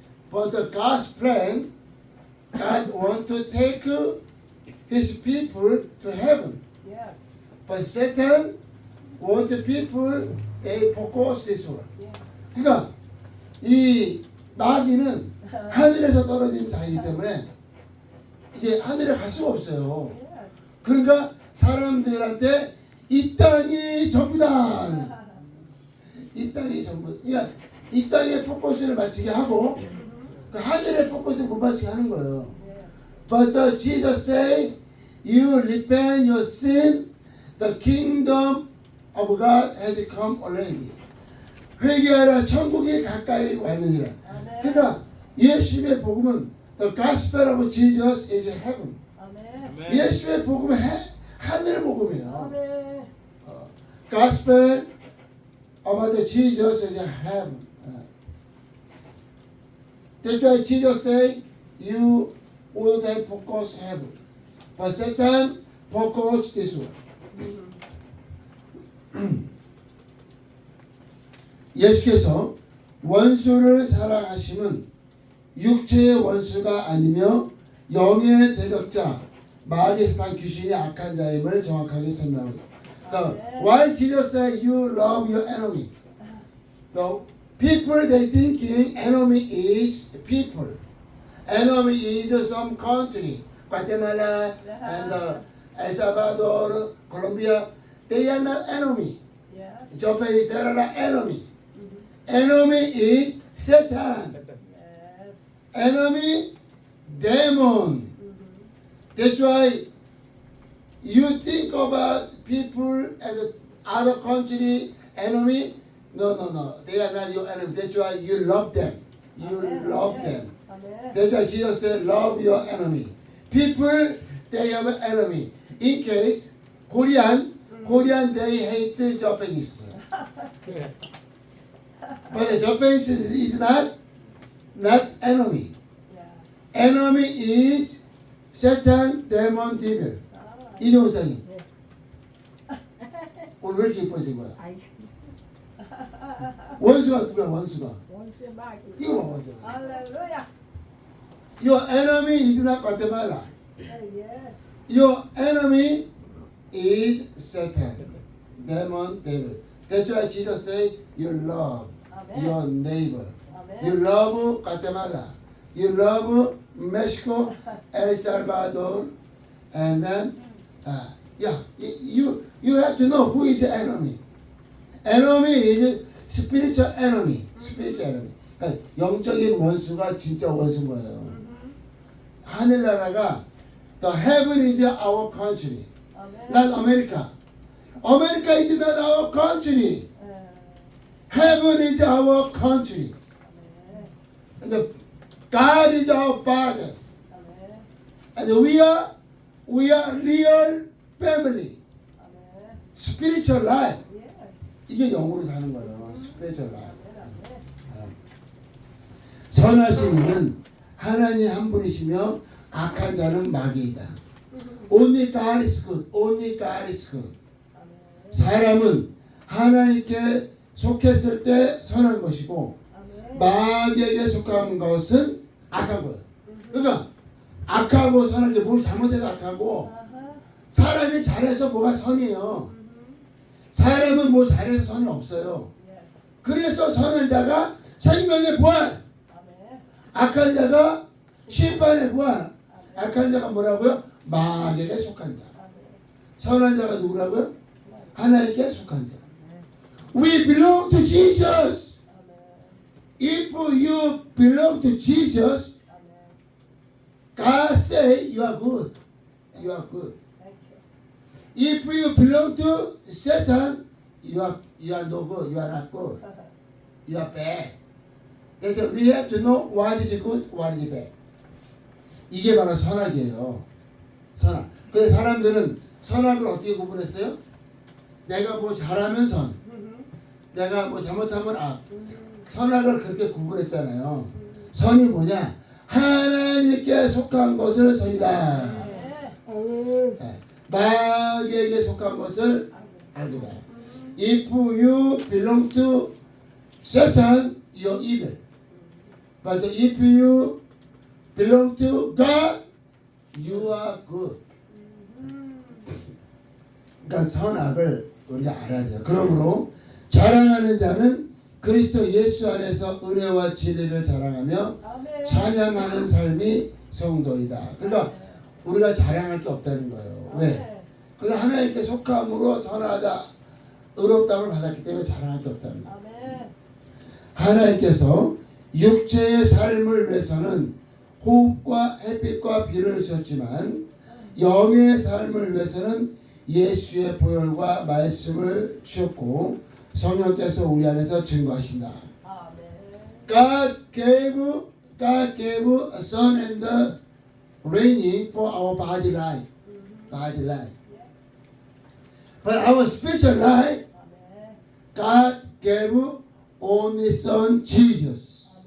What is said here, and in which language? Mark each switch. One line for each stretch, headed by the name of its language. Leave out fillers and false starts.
English: But the God's plan, God wants to take His people to heaven. Yes. But Satan wants the people they focus this world.
Korean: 그러니까 이 마귀는 하늘에서 떨어진 자이기 때문에 이제 하늘에 갈 수가 없어요. 그러니까 사람들한테 이 땅이 전부다. 이 땅이 전부. 그러니까 이 땅에 포커스를 맞추게 하고 그 하늘에 포커스를 못 맞추게 하는 거예요.
English: But Jesus say, you repent your sin, the kingdom of God has come already.
Korean: 회개하라, 천국이 가까이 왔느니라. 그러니까 예수의 복음은
English: the gospel of Jesus is heaven.
Korean: 예수의 복음은 하늘 복음이에요.
English: Gospel about the Jesus is heaven. That's why Jesus say, you all the time focus heaven, but Satan focus this one.
Korean: 예수께서 원수를 사랑하심은 육체의 원수가 아니며 영의 대적자, 마귀 사탄 귀신이 악한 자임을 정확하게 설명합니다.
English: Why Jesus said you love your enemy? The people they thinking enemy is people. Enemy is some country, Guatemala and El Salvador, Colombia. They are not enemy. Japan is they are not enemy. Enemy is Satan. Enemy, demon. That's why you think about people and other country enemy. No. They are not your enemy. That's why you love them. You love them. That's why Jesus said, love your enemy. People, they have an enemy. In case, Korean, they hate the Japanese. But the Japanese is not enemy. Enemy is Satan, demon, devil.
Korean: 이종사님, 오늘 왜 이렇게 이뻐진 거야? 원수가 누구야, 원수가? 원수의 마귀. 이거 봐, 원수. 할렐루야.
English: Your enemy is not Guatemala. Yes. Your enemy is Satan, demon, devil. That's why Jesus said, you love your neighbor. You love Guatemala. You love Mexico, El Salvador, and then, you have to know who is the enemy. Enemy is spiritual enemy. Spiritual enemy.
Korean: 그러니까 영적인 원수가 진짜 원수인 거예요. 하늘나라가
English: the heaven is our country, not America. America is not our country. Heaven is our country. And God is our Father. And we are real family. Spiritual life.
Korean: 이게 영으로 사는 거예요.
English: Spiritual life.
Korean: 선하신 이는 하나님 한 분이시며 악한 자는 마귀이다.
English: Only God is good. Only God is good.
Korean: 사람은 하나님께 속했을 때 선한 것이고 아멘. 마귀에게 속한 것은 악한 거예요. 그러니까 악하고 선한 게 뭘 잘못해서 악하고 아하. 사람이 잘해서 뭐가 선이에요. 사람은 뭐 잘해서 선이 없어요.
English: Yes.
Korean: 그래서 선한 자가 생명의 부활, 아멘. 악한 자가 심판의 부활. 악한 자가 뭐라고요? 마귀에게 속한 자. 아멘. 선한 자가 누구라고요? 하나님께 속한 자.
English: We belong to Jesus. If you belong to Jesus, God say you are good. You are good. Thank you. If you belong to Satan, you are no good. You are not good. You are bad.
Korean: 그래서
English: we have to know what is good, what is bad.
Korean: 이게 바로 선악이에요. 선악. 그래서 사람들은 선악을 어떻게 구분했어요? 내가 뭐 잘하면 선, 내가 뭐 잘못하면 악. 선악을 그렇게 구분했잖아요. 선이 뭐냐? 하나님께 속한 것을 선이다. 네. 마귀에게 속한 것을 알기다. If you belong to Satan, you're evil. But if you belong to God, you are good. 그러니까 선악을 우리가 알아야 돼요. 그러므로 자랑하는 자는 그리스도 예수 안에서 은혜와 진리를 자랑하며 아멘. 찬양하는 삶이 성도이다. 그러니까 우리가 자랑할 게 없다는 거예요. 왜? 그래서 하나님께 속함으로 선하다, 의롭다움을 받았기 때문에 자랑할 게 없다는 거예요. 아멘. 하나님께서 육체의 삶을 위해서는 호흡과 햇빛과 비를 주셨지만 영의 삶을 위해서는 예수의 보혈과 말씀을 주셨고 성령께서 우리 안에서 증거하신다. 아멘.
English: God gave a sun and the raining for our body life. Body life. But our spiritual life,
Korean: 아멘.
English: God gave only Son Jesus.